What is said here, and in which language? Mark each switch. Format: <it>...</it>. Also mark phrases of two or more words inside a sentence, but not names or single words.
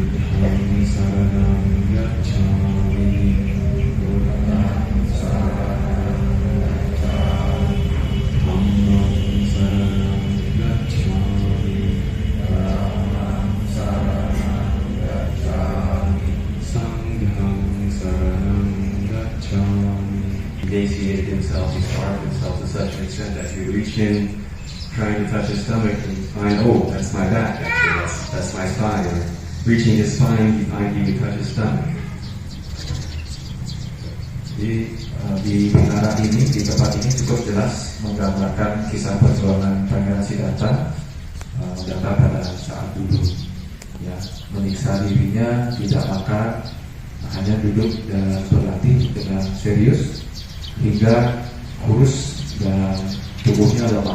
<pi>saranam gacchami, buddham saranam gacchami, dhammam saranam gacchami, dhammam saranam gacchami, sangham saranam gacchami.</pi> <en>He emaciated himself, he starved himself to such an extent that he would reach in, trying to touch his stomach and find, oh, that's my back, actually, that's my spine. Or reaching his spine, he find he would touch his stomach.</en> <id>Di menara ini, di tempat ini cukup jelas menggambarkan kisah perjuangan Pangeran Siddhartha pada saat dulu, ya, menyiksa dirinya, tidak makan, hanya duduk dan berlatih dengan serius hingga kurus dan tubuhnya lemah.</id>